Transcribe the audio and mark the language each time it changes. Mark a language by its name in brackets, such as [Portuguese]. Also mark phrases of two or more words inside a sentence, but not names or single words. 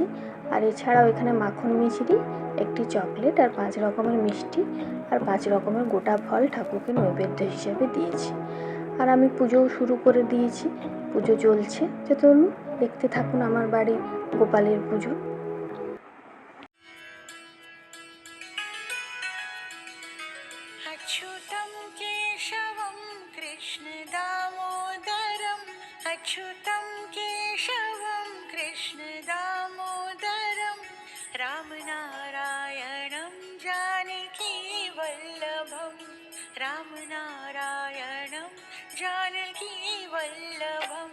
[Bangla] আর এছাড়াও এখানে মাখন মিছরি, একটি চকলেট, আর 5 রকমের মিষ্টি, আর 5 রকমের গোটা ফল ঠাকুরকে নৈবেদ্য হিসেবে দিয়েছি। আর আমি পুজোও শুরু করে দিয়েছি, পুজো চলছে। যে চলুন দেখতে থাকুন আমার বাড়ি গোপালের পুজো। [Sanskrit] अच्युतं केशवं कृष्णदामोदरम् अच्युतं केशवं कृष्णदामोदरं रामनारायणं जानकीवल्लभं रामनारायणं जानकीवल्लभं।